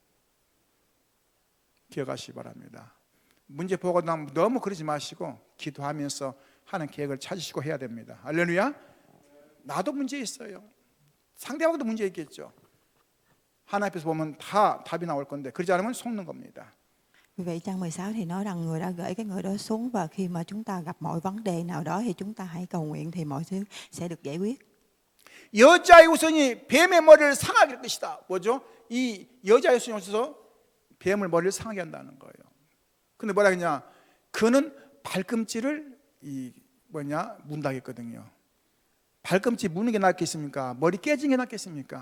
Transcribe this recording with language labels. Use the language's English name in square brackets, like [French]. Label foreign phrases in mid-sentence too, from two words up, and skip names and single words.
[Korean] 기억하시기 바랍니다. 문제 보고 나면 너무 그러지 마시고 기도하면서 하는 계획을 찾으시고 해야 됩니다. 할렐루야. 나도 문제 있어요. 상대방도 문제 있겠죠. 하나님 앞에서 보면 다 답이 나올 건데 그러지 않으면 속는 겁니다. [Vietnamese] Vì vậy trang 16 thì nói rằng người đã gửi cái người đó xuống và khi mà chúng ta gặp mọi vấn đề nào đó thì chúng ta hãy cầu nguyện thì mọi thứ sẽ được giải quyết. [Korean] 여자의 우선이 뱀의 머리를 상하게 할 것이다. 뭐죠? 이 여자의 우선이 오셔서 뱀을 머리를 상하게 한다는 거예요. 근데 뭐라 그러냐? 그는 발꿈치를 문다 했거든요. 발꿈치 무는 게 낫겠습니까? 머리 깨지는 게 낫겠습니까?